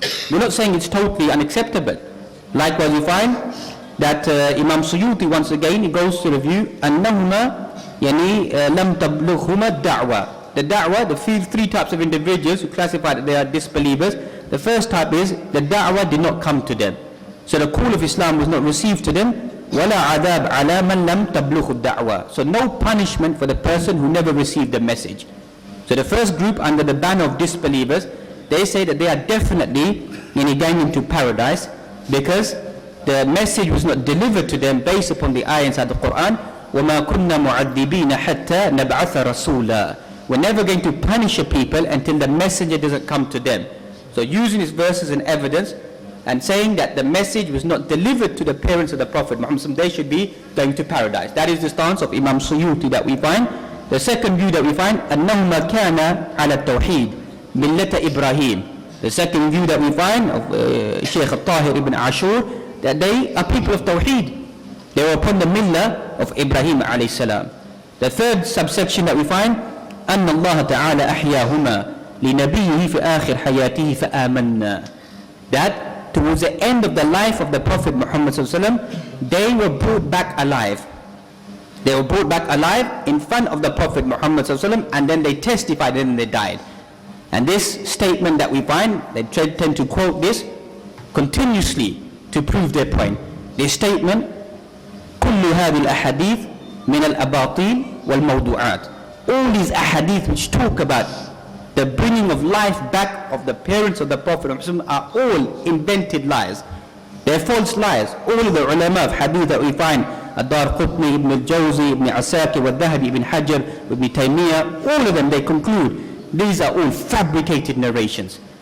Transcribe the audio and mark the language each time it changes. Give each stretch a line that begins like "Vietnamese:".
English: We're not saying it's totally unacceptable. Likewise, we find that Imam Suyuti, once again, he goes to the view
Arabic: أنهما لم تبلغهما الدعوة.
English: The da'wah, the three types of individuals who classify that they are disbelievers. The first type is the da'wah did not come to them. So the call of Islam was not received to them.
Arabic: ولا عذاب على من لم تبلغ الدعوة.
English: So no punishment for the person who never received the message. So the first group under the banner of disbelievers, they say that they are definitely going into paradise, because the message was not delivered to them based upon the ayah inside the Quran.
Arabic: وَمَا كُنَّا مُعَذِّبِينَ حَتَّى نَبْعَثَ رَسُولًا.
English: We're never going to punish a people until the messenger doesn't come to them. So using these verses and evidence and saying that the message was not delivered to the parents of the Prophet Muhammad, they should be going to paradise. That is the stance of Imam Suyuti that we find. The second view that we find,
Arabic: أَنَّهُمَا كَانَ عَلَى التَّوْحِيدِ مِلَّةَ إِبْرَاهِيمِ.
English: The second view that we find of Shaykh al-Tahir ibn Ashur, that they are people of Tawheed. They were upon the millah of Ibrahim alayhi salam. The third subsection that we find,
Arabic: أن الله تعالى أحياهما لنبيه في آخر حياته فآمنا.
English: That towards the end of the life of the Prophet Muhammad sallallahu alaihi wasallam, they were brought back alive. They were brought back alive in front of the Prophet Muhammad sallallahu alaihi wasallam, and then they testified and then they died. And this statement that we find, they tend to quote this continuously to prove their point. This statement,
Arabic: كل هذه الأحاديث من الأباطيل والموضوعات.
English: All these ahadith which talk about the bringing of life back of the parents of the Prophet are all invented lies. They're false lies. All of the ulama of hadith that we find, Ad-Dar Qutni, Ibn al-Jawzi, Ibn Asakir, Wal-Dhahabi, Ibn Hajar, Ibn Taymiyyah, all of them, they conclude these are all fabricated narrations.